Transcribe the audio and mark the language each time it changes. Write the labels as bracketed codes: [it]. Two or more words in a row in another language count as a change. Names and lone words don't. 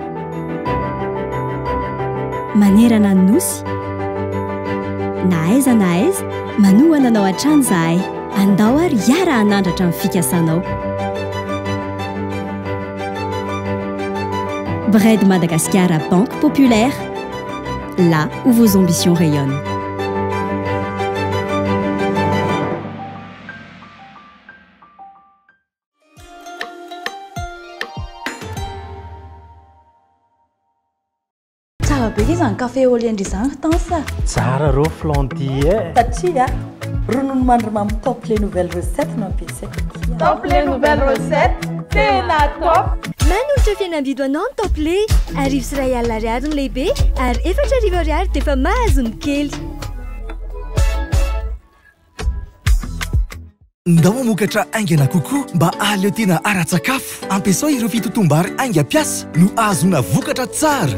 [mg] Manerana ny nosy na aiza manohana anao hatrany izahay andao ary hiara hanandratra amin'ny fikasanao. [fr] Bred Madagascar Banque Populaire, là où vos ambitions rayonnent. [mg] Tsara be izany [fr] café au lait [mg] izany tansa. Tsara rô flandy e. Satria ronono mandrimamy [fr] top les nouvelles recettes [mg] nampiasaiko. [fr] Top les nouvelles recettes, [mg] tena top. Manolotra fihenam-bidy anao ny top lait. Arivo sy ray alina ariary ny lehibe ary 4 arivo ariary dia efa mahazo ny kely. Ndao mamokatra aingana kokoa mba ahaleo tena ara-tsakafo ampiasao ireo fitotom-bary aingam-piasa no azona vokatra tsara.